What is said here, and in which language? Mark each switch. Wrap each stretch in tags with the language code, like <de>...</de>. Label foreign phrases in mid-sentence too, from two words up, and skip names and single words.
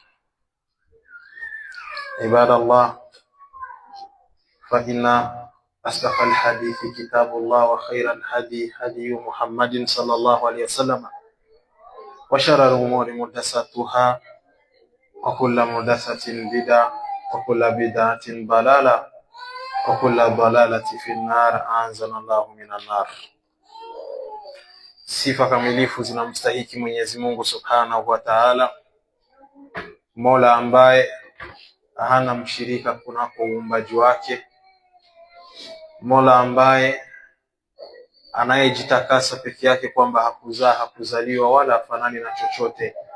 <ar>عباد الله، فإن أصدق الحديث كتاب الله وخير الهدي هدي محمد صلى الله عليه وسلم وشر الأمور محدثاتها وكل محدثة بدعة وكل بدعة ضلالة وكل ضلالة في النار أعاذنا الله من النار.</ar> <sw>Sifa kamilifu zinamstahiki Mwenyezi Mungu</sw> <ar>سبحانه وتعالى,</ar> <sw>Mola ambaye hana mshirika kunako uumbaji wake, Mola ambaye anayejitakasa peke yake kwamba hakuzaa hakuzaliwa wala hafanani na chochote.</sw>